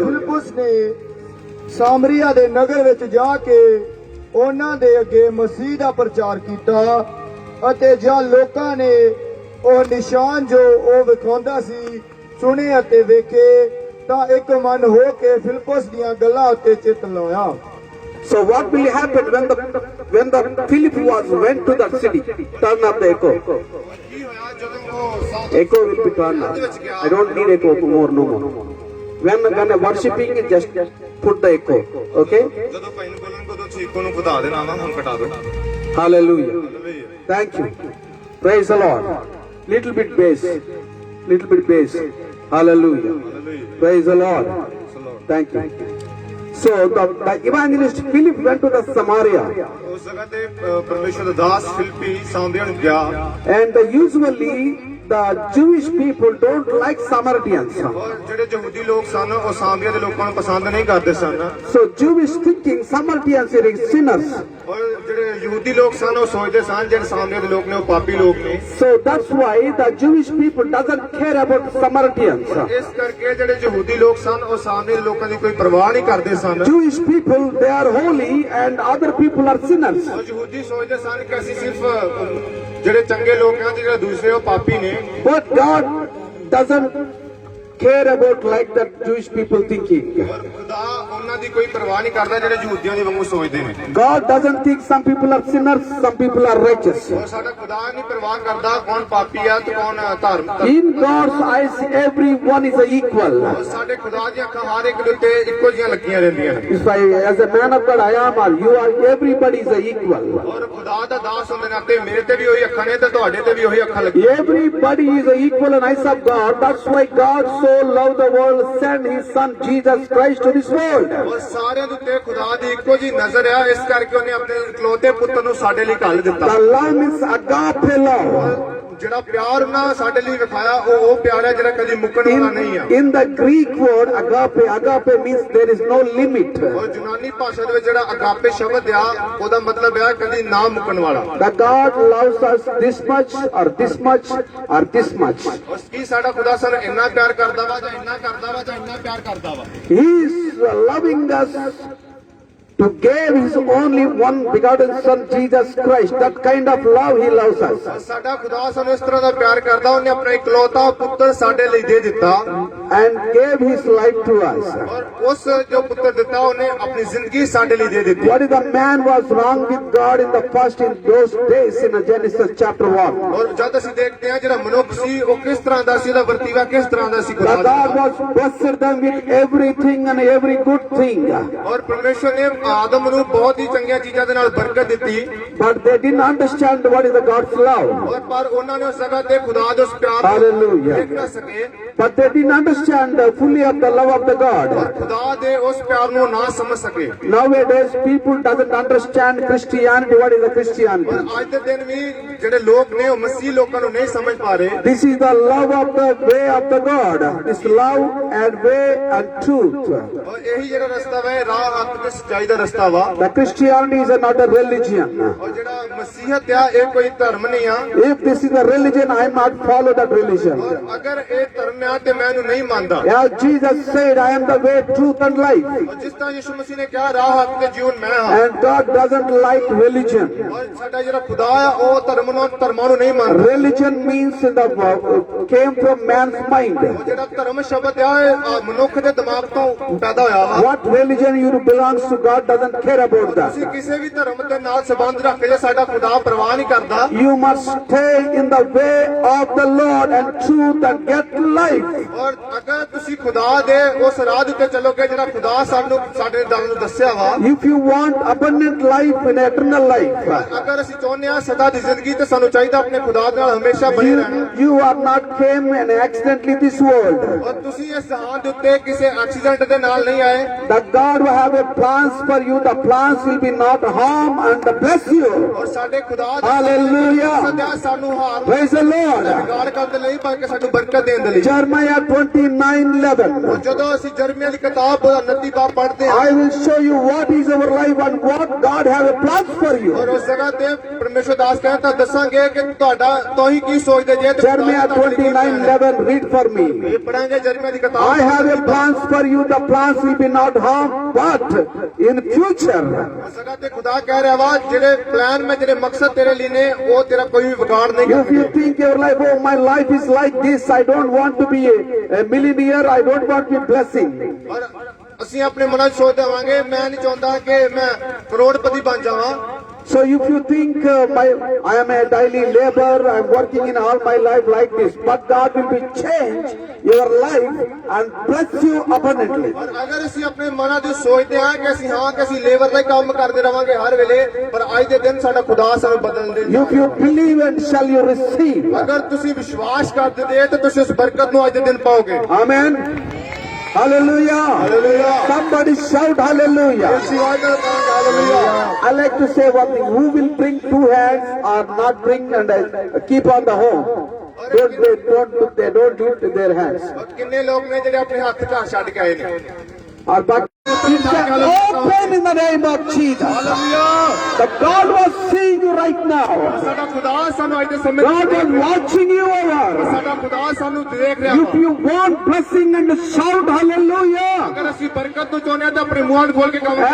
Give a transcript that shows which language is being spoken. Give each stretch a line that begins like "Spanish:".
Punjabi: ਫਿਲਿਪੁਸ ਨੇ ਸਾਮਰੀਆ ਦੇ ਨਗਰ ਵਿੱਚ ਜਾ ਕੇ ਉਹਨਾਂ ਦੇ ਅੱਗੇ ਮਸੀਹ ਦਾ ਪ੍ਰਚਾਰ ਕੀਤਾ ਅਤੇ ਜਾਂ ਲੋਕਾਂ ਨੇ ਉਹ ਨਿਸ਼ਾਨ ਜੋ ਉਹ ਵਿਖਾਉਂਦਾ ਸੀ ਸੁਣੇ ਅਤੇ ਵੇਖੇ ਤਾਂ ਇੱਕ ਮਨ ਹੋ ਕੇ ਫਿਲਿਪੁਸ ਦੀਆਂ ਗੱਲਾਂ ਉੱਤੇ ਚਿੱਤ ਲਾਇਆ।
English: So what will happen when the Philip went to that city? Turn up the echo.
Punjabi: ਕੀ ਹੋਇਆ ਜਦੋਂ ਉਹ
English: Echo will be turned up. I don't need echo more, no more. When worshipping, just put the echo. Okay?
Punjabi: ਜਦੋਂ ਭਾਈ ਨੂੰ ਬੋਲਣ ਕੋ ਤੋਂ ਚੀਕੋ ਨੂੰ ਵਧਾ ਦੇਣਾ ਵਾ ਹੁਣ ਘਟਾ ਦੋ।
English: Hallelujah. Thank you. Praise the Lord. Little bit bass. Little bit bass. Hallelujah. Praise the Lord. Thank you. So the evangelist Philip went to the Samaria.
Punjabi: ਉਸ ਜਗ੍ਹਾ ਤੇ ਪਰਮੇਸ਼ਰ ਦਾ ਦਾਸ ਫਿਲਿੱਪੀ ਸਾਮਰੀਆ ਨੂੰ ਗਿਆ
English: And usually the Jewish people don't like Samaritans.
Punjabi: ਔਰ ਜਿਹੜੇ ਯਹੂਦੀ ਲੋਕ ਸਨ ਉਹ ਸਾਮਰੀਆ ਦੇ ਲੋਕਾਂ ਨੂੰ ਪਸੰਦ ਨਹੀਂ ਕਰਦੇ ਸਨ
English: So Jewish thinking Samaritans are sinners.
Punjabi: ਔਰ ਜਿਹੜੇ ਯਹੂਦੀ ਲੋਕ ਸਨ ਉਹ ਸੋਚਦੇ ਸਨ ਜਿਹੜੇ ਸਾਮਰੀਆ ਦੇ ਲੋਕ ਨੇ ਉਹ ਪਾਪੀ ਲੋਕ ਨੇ
English: So that's why the Jewish people doesn't care about Samaritans.
Punjabi: ਇਸ ਕਰਕੇ ਜਿਹੜੇ ਯਹੂਦੀ ਲੋਕ ਸਨ ਉਹ ਸਾਮਰੀਆ ਦੇ ਲੋਕਾਂ ਦੀ ਕੋਈ ਪਰਵਾਹ ਨਹੀਂ ਕਰਦੇ ਸਨ
English: Jewish people, they are holy and other people are sinners.
Punjabi: ਔਰ ਯਹੂਦੀ ਸੋਚਦੇ ਸਨ ਕਿ ਅਸੀਂ ਸਿਰਫ ਜਿਹੜੇ ਚੰਗੇ ਲੋਕ ਹਨ ਤੇ ਜਿਹੜੇ ਦੂਸਰੇ ਉਹ ਪਾਪੀ ਨੇ
English: But God doesn't care about like that Jewish people thinking.
Punjabi: ਔਰ ਖੁਦਾ ਉਹਨਾਂ ਦੀ ਕੋਈ ਪਰਵਾਹ ਨਹੀਂ ਕਰਦਾ ਜਿਹੜੇ ਯਹੂਦੀਆਂ ਦੀ ਵਾਂਗੂ ਸੋਚਦੇ ਨੇ
English: God doesn't think some people are sinners, some people are righteous.
Punjabi: ਔਰ ਸਾਡਾ ਖੁਦਾ ਨਹੀਂ ਪਰਵਾਹ ਕਰਦਾ ਕੌਣ ਪਾਪੀ ਆ ਤੇ ਕੌਣ ਧਾਰਮਿਕ
English: In God's eyes, everyone is equal.
Punjabi: ਔਰ ਸਾਡੇ ਖੁਦਾ ਦੀਆਂ ਅੱਖਾਂ ਹਰ ਇੱਕ ਦੇ ਉੱਤੇ ਇੱਕੋ ਜਿਹੀਆਂ ਲੱਗੀਆਂ ਰਹਿੰਦੀਆਂ ਨੇ
English: If I, as a man of God, I am, or you are, everybody is equal.
Punjabi: ਔਰ ਖੁਦਾ ਦਾ ਦਾਸ ਹੁੰਦੇ ਨਾਤੇ ਮੇਰੇ ਤੇ ਵੀ ਉਹੀ ਅੱਖਾਂ ਨੇ ਤੇ ਤੁਹਾਡੇ ਤੇ ਵੀ ਉਹੀ ਅੱਖਾਂ ਲੱਗੀਆਂ
English: Everybody is equal in eyes of God. That's why God so loved the world, sent His Son Jesus Christ to this world.
Punjabi: ਔਰ ਸਾਰਿਆਂ ਦੇ ਉੱਤੇ ਖੁਦਾ ਦੀ ਇੱਕੋ ਜਿਹੀ ਨਜ਼ਰ ਆ ਇਸ ਕਰਕੇ ਉਹਨੇ ਆਪਣੇ ਇਕਲੌਤੇ ਪੁੱਤਰ ਨੂੰ ਸਾਡੇ ਲਈ ਘੱਲ ਦਿੱਤਾ
English: The love means agape love.
Punjabi: ਜਿਹੜਾ ਪਿਆਰ ਉਹਨਾਂ ਸਾਡੇ ਲਈ ਵਿਖਾਇਆ ਉਹ ਪਿਆਰ ਹੈ ਜਿਹੜਾ ਕਦੀ ਮੁੱਕਣ ਵਾਲਾ ਨਹੀਂ ਆ
English: In the Greek word agape means there is no limit.
Punjabi: ਔਰ ਯੂਨਾਨੀ ਭਾਸ਼ਾ ਦੇ ਵਿੱਚ ਜਿਹੜਾ ਅਗਾਪੇ ਸ਼ਬਦ ਆ ਉਹਦਾ ਮਤਲਬ ਹੈ ਕਦੀ ਨਾ ਮੁੱਕਣ ਵਾਲਾ
English: That God loves us this much or this much or this much.
Punjabi: ਔਰ ਕੀ ਸਾਡਾ ਖੁਦਾ ਸਾਨੂੰ ਇੰਨਾ ਪਿਆਰ ਕਰਦਾ ਵਾ ਜਾਂ ਇੰਨਾ ਕਰਦਾ ਵਾ ਜਾਂ ਇੰਨਾ ਪਿਆਰ ਕਰਦਾ ਵਾ
English: He is loving us to give His only one begotten Son Jesus Christ. That kind of love He loves us.
Punjabi: ਸਾਡਾ ਖੁਦਾ ਸਾਨੂੰ ਇਸ ਤਰ੍ਹਾਂ ਦਾ ਪਿਆਰ ਕਰਦਾ ਉਹਨੇ ਆਪਣਾ ਇਕਲੌਤਾ ਪੁੱਤਰ ਸਾਡੇ ਲਈ ਦੇ ਦਿੱਤਾ
English: And gave His life to us.
Punjabi: ਔਰ ਉਸ ਜੋ ਪੁੱਤਰ ਦਿੱਤਾ ਉਹਨੇ ਆਪਣੀ ਜ਼ਿੰਦਗੀ ਸਾਡੇ ਲਈ ਦੇ ਦਿੱਤੀ
English: What if the man was wrong with God in the first in those days in Genesis chapter 1?
Punjabi: ਔਰ ਜਦ ਅਸੀਂ ਦੇਖਦੇ ਹਾਂ ਜਿਹੜਾ ਮਨੁੱਖ ਸੀ ਉਹ ਕਿਸ ਤਰ੍ਹਾਂ ਦਾ ਸੀ ਉਹਦਾ ਵਰਤੀਵਾ ਕਿਸ ਤਰ੍ਹਾਂ ਦਾ ਸੀ ਖੁਦਾ
English: That God was blessed them with everything and every good thing.
Punjabi: ਔਰ ਪਰਮੇਸ਼ਰ ਨੇ ਆਦਮ ਨੂੰ ਬਹੁਤ ਹੀ ਚੰਗੀਆਂ ਚੀਜ਼ਾਂ ਦੇ ਨਾਲ ਬਰਕਤ ਦਿੱਤੀ
English: But they didn't understand what is the God's love.
Punjabi: ਔਰ ਪਰ ਉਹਨਾਂ ਨੇ ਉਸ ਜਗ੍ਹਾ ਤੇ ਖੁਦਾ ਦੇ ਉਸ ਪਿਆਰ ਨੂੰ
English: Hallelujah.
Punjabi: ਦੇਖ ਨਾ ਸਕੇ
English: But they didn't understand fully of the love of the God.
Punjabi: ਖੁਦਾ ਦੇ ਉਸ ਪਿਆਰ ਨੂੰ ਨਾ ਸਮਝ ਸਕੇ
English: Nowadays people doesn't understand Christianity. What is the
Punjabi: ਔਰ
English: Christianity?
Punjabi: ਅੱਜ ਦੇ ਦਿਨ ਵੀ ਜਿਹੜੇ ਲੋਕ ਨੇ ਉਹ ਮਸੀਹ ਲੋਕਾਂ ਨੂੰ ਨਹੀਂ ਸਮਝ ਪਾ ਰਹੇ
English: This is the love of the way of the God. This love and way and truth.
Punjabi: ਔਰ ਇਹੀ ਜਿਹੜਾ ਰਸਤਾ ਵਾ ਇਹ ਰਾਹ ਹੱਕ ਤੇ ਸੱਚਾਈ ਦਾ ਰਸਤਾ ਵਾ
English: The Christianity is not a religion.
Punjabi: ਔਰ ਜਿਹੜਾ ਮਸੀਹਤ ਆ ਇਹ ਕੋਈ ਧਰਮ ਨਹੀਂ ਆ
English: If this is a religion, I am not follow that religion.
Punjabi: ਔਰ ਅਗਰ ਇਹ ਧਰਮ ਆ ਤੇ ਮੈਂ ਇਹਨੂੰ ਨਹੀਂ ਮੰਨਦਾ।
English: As Jesus said, I am the way, truth and life.
Punjabi: ਜਿਸ ਤਰ੍ਹਾਂ ਯਿਸੂ ਮਸੀਹ ਨੇ ਕਿਹਾ ਰਾਹ ਹੱਕ ਤੇ ਜੀਵਨ ਮੈਂ ਹਾਂ।
English: And God doesn't like religion.
Punjabi: ਔਰ ਸਾਡਾ ਜਿਹੜਾ ਖੁਦਾ ਆ ਉਹ ਧਰਮਾਂ ਨੂੰ ਨਹੀਂ ਮੰਨਦਾ।
English: Religion means came from man's mind.
Punjabi: ਜਿਹੜਾ ਧਰਮ ਸ਼ਬਦ ਆ ਇਹ ਮਨੁੱਖ ਦੇ ਦਿਮਾਗ ਤੋਂ ਪੈਦਾ ਹੋਇਆ ਵਾ।
English: What religion you belongs to, God doesn't care about that.
Punjabi: ਤੁਸੀਂ ਕਿਸੇ ਵੀ ਧਰਮ ਦੇ ਨਾਲ ਸੰਬੰਧ ਰੱਖ ਕੇ ਸਾਡਾ ਖੁਦਾ ਪਰਵਾਹ ਨਹੀਂ ਕਰਦਾ।
English: You must stay in the way of the Lord and truth and get life.
Punjabi: ਔਰ ਅਗਰ ਤੁਸੀਂ ਖੁਦਾ ਦੇ ਉਸ ਰਾਹ ਉੱਤੇ ਚੱਲੋਗੇ ਜਿਹੜਾ ਖੁਦਾ ਸਾਨੂੰ ਸਾਡੇ ਦਲ ਨੂੰ ਦੱਸਿਆ ਵਾ।
English: If you want abundant life and eternal life,
Punjabi: ਅਗਰ ਅਸੀਂ ਚਾਹੁੰਦੇ ਹਾਂ ਸਦਾ ਦੀ ਜ਼ਿੰਦਗੀ ਤੇ ਸਾਨੂੰ ਚਾਹੀਦਾ ਆਪਣੇ ਖੁਦਾ ਦੇ ਨਾਲ ਹਮੇਸ਼ਾ ਬਣੇ ਰਹਿਣਾ।
English: you are not came and accidentally this world.
Punjabi: ਔਰ ਤੁਸੀਂ ਇਸ ਜਹਾਨ ਦੇ ਉੱਤੇ ਕਿਸੇ ਐਕਸੀਡੈਂਟ ਦੇ ਨਾਲ ਨਹੀਂ ਆਏ।
English: That God will have a plans for you. The plans will be not harm and bless you.
Punjabi: ਔਰ ਸਾਡੇ ਖੁਦਾ
English: Hallelujah.
Punjabi: ਸਦਾ ਸਾਨੂੰ ਹਾਰ
English: Praise the Lord.
Punjabi: ਵਿਗਾੜ ਕਰਨ ਦੇ ਲਈ ਬਲਕਿ ਸਾਨੂੰ ਬਰਕਤ ਦੇਣ ਦੇ ਲਈ।
English: Jeremiah 29:11.
Punjabi: ਜਦੋਂ ਅਸੀਂ ਜਰਮੀਆ ਦੀ ਕਿਤਾਬ 29 ਬਾਬ ਪੜ੍ਹਦੇ ਹਾਂ
English: I will show you what is our life and what God have a plans for you.
Punjabi: ਔਰ ਉਸ ਜਗ੍ਹਾ ਤੇ ਪਰਮੇਸ਼ਰ ਦਾਸ ਕਹਿੰਦਾ ਦੱਸਾਂਗੇ ਕਿ ਤੁਹਾਡਾ ਤੁਸੀਂ ਕੀ ਸੋਚਦੇ ਜੇ ਤੇ
English: Jeremiah 29:11. Read for me.
Punjabi: ਇਹ ਪੜਾਂਗੇ ਜਰਮੀਆ ਦੀ ਕਿਤਾਬ।
English: I have a plans for you. The plans will be not harm, but in future.
Punjabi: ਉਸ ਜਗ੍ਹਾ ਤੇ ਖੁਦਾ ਕਹਿ ਰਿਹਾ ਵਾ ਜਿਹੜੇ ਪਲਾਨ ਮੈਂ ਜਿਹੜੇ ਮਕਸਦ ਤੇਰੇ ਲਈ ਨੇ ਉਹ ਤੇਰਾ ਕੋਈ ਵੀ ਵਿਗਾੜ ਨਹੀਂ
English: If you
Punjabi: ਕਰਨਗੇ।
English: think your life, oh, my life is like this, I don't want to be a millionaire, I don't want to be blessing.
Punjabi: ਔਰ ਅਸੀਂ ਆਪਣੇ ਮਨਾਂ 'ਚ ਸੋਚ ਦੇਵਾਂਗੇ ਮੈਂ ਨਹੀਂ ਚਾਹੁੰਦਾ ਕਿ ਮੈਂ ਕਰੋੜਪਤੀ ਬਣ ਜਾਵਾਂ।
English: So if you think I am a daily labor, I am working in all my life like this, but God will be change your life and bless you abundantly.
Punjabi: ਔਰ ਅਗਰ ਅਸੀਂ ਆਪਣੇ ਮਨਾਂ 'ਚ ਸੋਚਦੇ ਹਾਂ ਕਿ ਅਸੀਂ ਲੇਬਰ ਦਾ ਹੀ ਕੰਮ ਕਰਦੇ ਰਵਾਂਗੇ ਹਰ ਵੇਲੇ ਪਰ ਅੱਜ ਦੇ ਦਿਨ ਸਾਡਾ ਖੁਦਾ ਸਾਨੂੰ ਬਦਲ ਦੇ।
English: If you believe and shall you receive.
Punjabi: ਅਗਰ ਤੁਸੀਂ ਵਿਸ਼ਵਾਸ ਕਰਦੇ ਜੇ ਤਾਂ ਤੁਸੀਂ ਉਸ ਬਰਕਤ ਨੂੰ ਅੱਜ ਦੇ ਦਿਨ ਪਾਓਗੇ।
English: Amen. Hallelujah. Hallelujah. Somebody shout hallelujah.
Punjabi: Hallelujah.
English: I like to say one thing. Who will bring two hands or not bring and keep on the home? Don't lift their hands.
Punjabi: ਕਿੰਨੇ ਲੋਕ ਨੇ ਜਿਹੜੇ ਆਪਣੇ ਹੱਥ ਘਰ ਛੱਡ ਕੇ ਆਏ ਨੇ।
English: Or back. Open in the name of Jesus.
Punjabi: Hallelujah.
English: The God was seeing you right now.
Punjabi: ਸਾਡਾ ਖੁਦਾ ਸਾਨੂੰ ਅੱਜ ਦੇ ਸਮੇਂ
English: God was watching you over.
Punjabi: ਸਾਡਾ ਖੁਦਾ ਸਾਨੂੰ ਦੇਖ ਰਿਹਾ
English: If you want blessing and shout hallelujah
Punjabi: ਅਗਰ ਅਸੀਂ ਬਰਕਤ ਨੂੰ ਚਾਹੁੰਦੇ ਹਾਂ ਤਾਂ ਆਪਣੇ ਮੂੰਹ ਖੋਲ ਕੇ ਕਹਾਂਗੇ